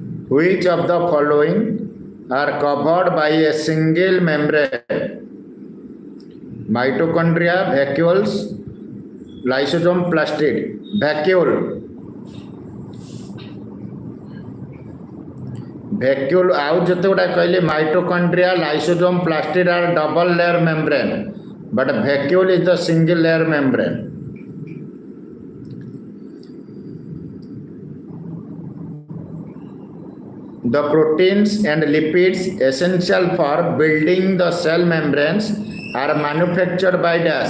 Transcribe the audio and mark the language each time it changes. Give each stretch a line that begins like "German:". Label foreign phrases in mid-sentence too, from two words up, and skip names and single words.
English: Which of the following are covered by a single membrane? Mitochondria, vacuoles, lysosome, plastid. Vacuole. Vacuole
Odia: ଆଉ ଯେତେ ଗୁଡ଼ା କହିଲେ
English: mitochondria, lysosome, plastid are double layer membrane, but vacuole is the single layer membrane. The proteins and lipids essential for building the cell membranes are manufactured by dash.